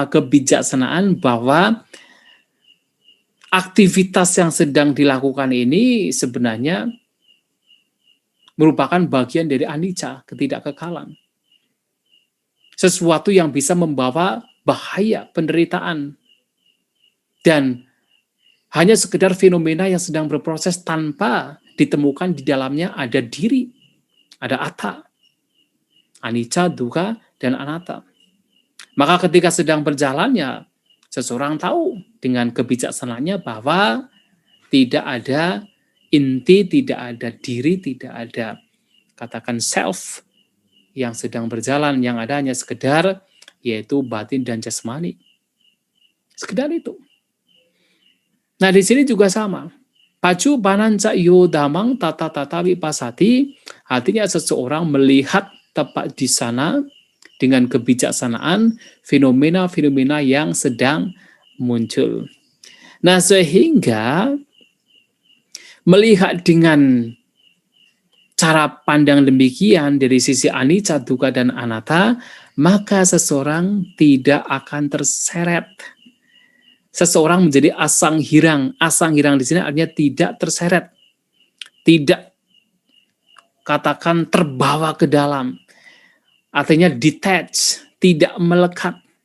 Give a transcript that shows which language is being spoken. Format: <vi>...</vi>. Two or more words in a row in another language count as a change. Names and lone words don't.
<id>Kebijaksanaan bahwa aktivitas yang sedang dilakukan ini sebenarnya merupakan bagian dari anicca, ketidakkekalan. Sesuatu yang bisa membawa bahaya, penderitaan. Dan hanya sekedar fenomena yang sedang berproses tanpa ditemukan di dalamnya ada diri, ada atta, anicca, dukkha, dan anatta. Maka ketika sedang berjalan, ya seseorang tahu dengan kebijaksanaannya bahwa tidak ada inti, tidak ada diri, tidak ada katakan self yang sedang berjalan, yang ada hanya sekedar yaitu batin dan jasmani. Sekedar itu. Nah, di sini juga sama.</id> <pi>Pacu bananca yo damang tata tata vipassati,</pi> <id>artinya seseorang melihat tepat di sana dengan kebijaksanaan fenomena-fenomena yang sedang muncul. Nah, sehingga melihat dengan cara pandang demikian dari sisi anicca, dukkha, dan anatta, maka seseorang tidak akan terseret. Seseorang menjadi</id> <pi>asang hirang. Asang hirang</pi> <id>di sini artinya tidak terseret. Tidak katakan terbawa ke dalam. Artinya detach, tidak melekat.</id>